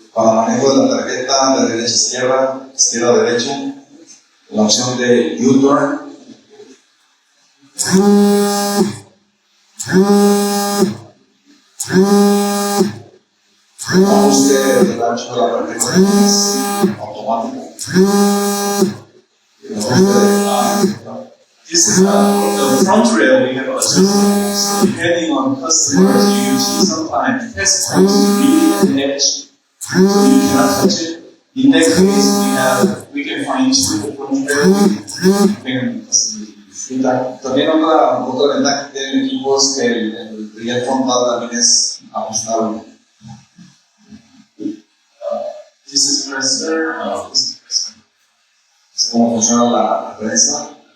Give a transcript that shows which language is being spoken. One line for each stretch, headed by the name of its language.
Spanish: Para manejo de la tarjeta de derecha a izquierda, izquierda a derecha, la opción de U-turn. Ajuste del ancho de la tarjeta es automático.
English: This is the front rail we have adjusted. So depending on customers, you see sometimes test points really at the edge, so you cannot touch it. In that case, we can find two front rail depending on customers.
Spanish: También otra ventaja que tiene el equipo es que el riel frontal también es ajustable.
English: This is presser. This is presser.
Spanish: Es como funciona la prensa.